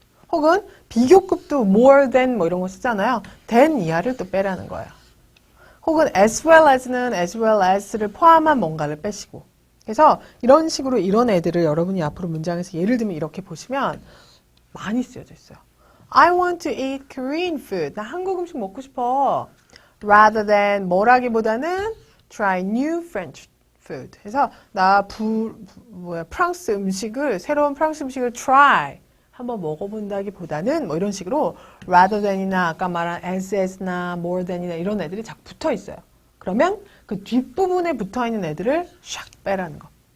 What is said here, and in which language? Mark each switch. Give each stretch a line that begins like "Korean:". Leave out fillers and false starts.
Korean: 혹은 비교급도 more than 뭐 이런 거 쓰잖아요. than 이하를 또 빼라는 거예요. 혹은 as well as는 as well as를 포함한 뭔가를 빼시고. 그래서 이런 식으로 이런 애들을 여러분이 앞으로 문장에서 예를 들면 이렇게 보시면 많이 쓰여져 있어요.
English: I want to eat Korean food.
Korean: 나 한국 음식 먹고 싶어.
English: rather than
Korean: 뭐라기보다는
English: try new French food.
Korean: 그래서 나 프랑스 음식을 새로운 프랑스 음식을 try 한번 먹어본다기보다는 뭐 이런 식으로 rather than이나 아까 말한 as나 more than이나 이런 애들이 자꾸 붙어 있어요. 그러면 그 뒷부분에 붙어 있는 애들을 샥 빼라는 거.